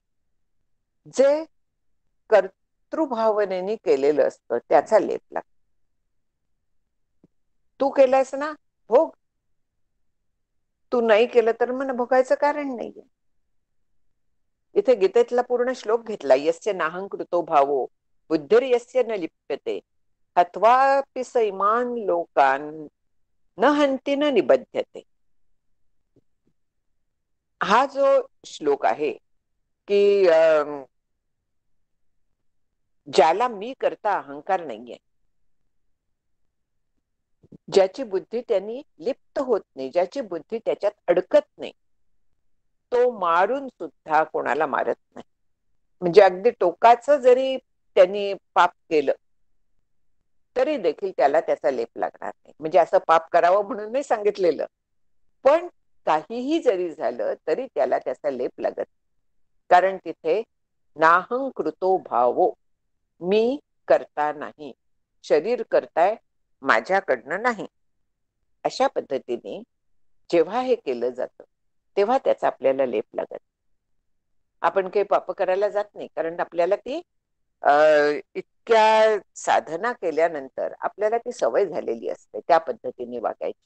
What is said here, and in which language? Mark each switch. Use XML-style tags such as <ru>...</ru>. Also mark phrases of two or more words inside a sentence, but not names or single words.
<mr>जे कर्तृभावनेने केलेलं असतं त्याचा लेप लागतो. तू केलंयस ना, भोग. तू नाही केलं तर मग भोगायचं कारण नाहीये. इथे गीतेतला पूर्ण श्लोक घेतला,</mr> <sa>यस्य नाहं कृतो भावो बुद्धिर्यस्य न लिप्यते हत्वापि सैमान लोकान न हंती न निबध्यते.</sa> <mr>हा जो श्लोक आहे की ज्याला मी करता अहंकार नाहीये, ज्याची बुद्धी त्यांनी लिप्त होत नाही, ज्याची बुद्धी त्याच्यात अडकत नाही, तो मारून सुद्धा कोणाला मारत नाही. म्हणजे अगदी टोकाचं जरी त्यांनी पाप केलं तरी देखील त्याला त्याचा लेप लागणार नाही. म्हणजे असं पाप करावं म्हणून नाही सांगितलेलं, पण काहीही जरी झालं तरी त्याला त्याचा लेप लागत. कारण तिथे</mr> <sa>नाहं कृतो भावो,</sa> <mr>मी करता नाही, शरीर करताय, माझ्याकडनं नाही. अशा पद्धतीने जेव्हा हे केलं जातं तेव्हा त्याचा आपल्याला लेप लागत. आपण काही पाप करायला जात नाही, कारण आपल्याला ती इतक्या साधना केल्यानंतर आपल्याला ती सवय झालेली असते त्या पद्धतीने वागायची.</mr>